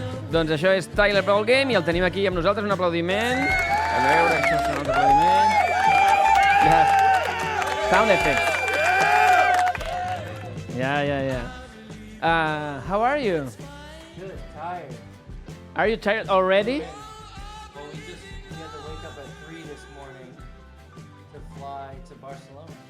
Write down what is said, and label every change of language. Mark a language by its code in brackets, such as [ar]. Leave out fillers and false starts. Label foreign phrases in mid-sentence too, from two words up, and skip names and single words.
[ca] Doncs això és Tyler Ballgame i el tenim aquí amb nosaltres, un aplaudiment. A veure, això és un altre aplaudiment. [en] Yeah. Sound effects. Yeah. How are you? Good, tired. Are you tired already? Well, we had to wake up at 3 this morning to fly to Barcelona.